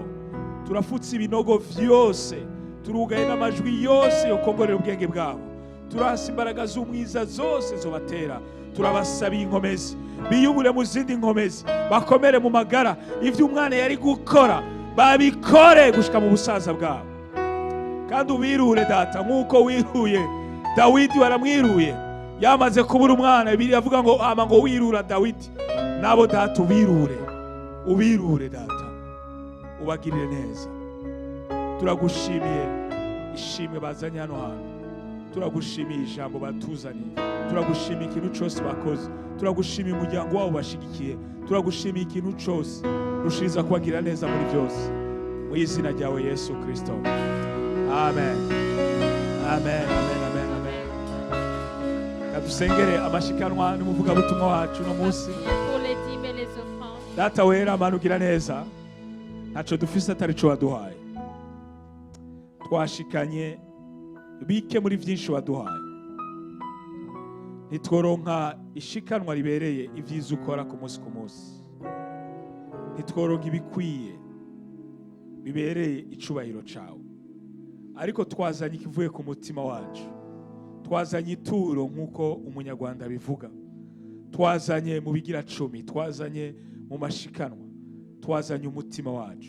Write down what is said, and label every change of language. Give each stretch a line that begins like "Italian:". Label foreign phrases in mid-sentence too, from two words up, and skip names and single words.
Rundi: Turafutse ibinogo vyose, turugaye n'amajwi yose yo kongorera ubwenge bwabo, turahasa imbaraga z'umwiza zose zobatera. Turabasabiye inkomezi, biyubure mu zindi nkomezi, bakomere mu magara, ivyo umwana yari gukora babikore gushika mu busaza bwabo. Kandi ubirure data nk'uko wiruye Dawidi, waramwiruye yamaze kubura umwana. Bibiliya avuga ngo ama ngo wirura Dawidi, nabo data ubirure data, ubagirire neza. Turagushimiye ishimwe bazanye hano hantu, turagushimiye ijambo batuzaniye, turagushimiye ikintu cyose bakoze, turagushimiye umuryango wabo bashigikiye, turagushimiye ikintu cyose rushiriza kubagira neza muri byose, mu izina ryawe Yesu Kristo, amen, amen, amen, amen, amen. Kadusengere amashikanwa n'umuvugabutumwa wacu no munsi.
French: Pour les dîmes et les offrandes.
Rundi: Data wera Mana ugira neza, ntaco dufise atari co waduhaye, twashikanye bike muri byinshi waduhaye, ntitworonka ishikanwa ribereye ibyiza ukora ku munsi ku munsi, ntitworonka ibikwiye bibereye icubahiro cawe, ariko twazanye ikivuye ku mutima wacu, twazanye ituro nk'uko umunyarwanda bivuga, twazanye mu bigira cumi, twazanye mu mashikanwa, twazanye umutima wacu.